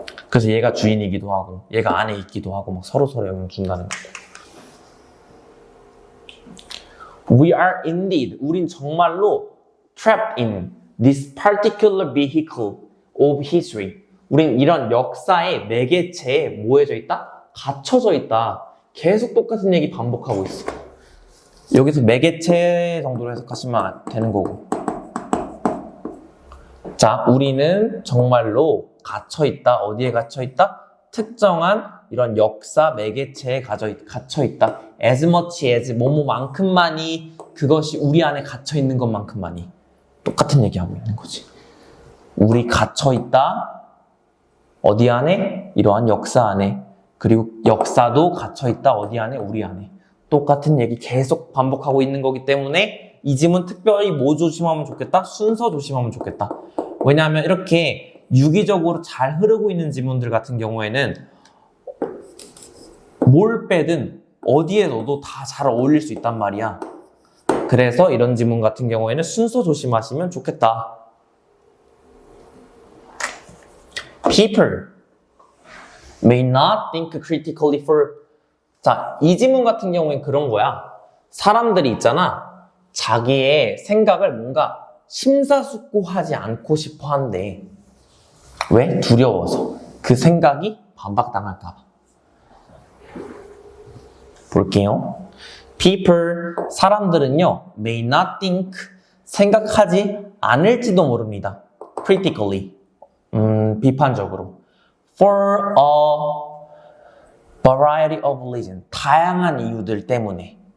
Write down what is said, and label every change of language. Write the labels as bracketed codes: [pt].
[ko] 그래서 얘가 주인이기도 하고 얘가 안에 있기도 하고 막 서로 영향 준다는 거죠. [en] We are indeed, [ko] 우린 정말로 [en] trapped in this particular vehicle of history. [ko] 우린 이런 역사의 매개체에 뭐해져 있다? 갇혀져 있다. 계속 똑같은 얘기 반복하고 있어. 여기서 매개체 정도로 해석하시면 되는 거고. 자, 우리는 정말로 갇혀있다. 어디에 갇혀있다? 특정한 이런 역사 매개체에 갇혀있다. [en] as much as [ko] 뭐뭐만큼만이 그것이 우리 안에 갇혀있는 것만큼만이 똑같은 얘기하고 있는 거지. 우리 갇혀있다. 어디 안에? 이러한 역사 안에. 그리고 역사도 갇혀있다. 어디 안에? 우리 안에. 똑같은 얘기 계속 반복하고 있는 거기 때문에 이 지문 특별히 뭐 조심하면 좋겠다? 순서 조심하면 좋겠다. 왜냐하면 이렇게 유기적으로 잘 흐르고 있는 지문들 같은 경우에는 뭘 빼든 어디에 넣어도 다 잘 어울릴 수 있단 말이야. 그래서 이런 지문 같은 경우에는 순서 조심하시면 좋겠다. [en] People may not think critically for. [ko] 자, 이 지문 같은 경우엔 그런 거야. 사람들이 있잖아. 자기의 생각을 뭔가 심사숙고하지 않고 싶어 한대. 왜? 두려워서. 그 생각이 반박당할까 봐. 볼게요. [en] People, [ko] 사람들은요, [en] may not think, [ko] 생각하지 않을지도 모릅니다. critically, 비판적으로. [en] for a variety of reasons, [ko] 다양한 이유들 때문에.